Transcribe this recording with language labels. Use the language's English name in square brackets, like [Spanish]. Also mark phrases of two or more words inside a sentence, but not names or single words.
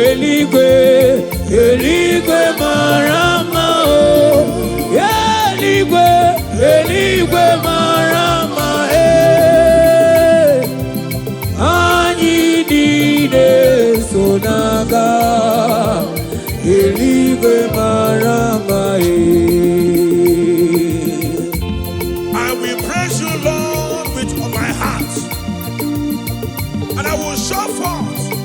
[Igbo] Eluigwe, eluigwe mara mma, oh. Eluigwe, eluigwe mara mma, eh. Anyị niile so n'aga. Eluigwe mara mma, eh. [English] I will praise you, Lord, with all my heart. And I will show forth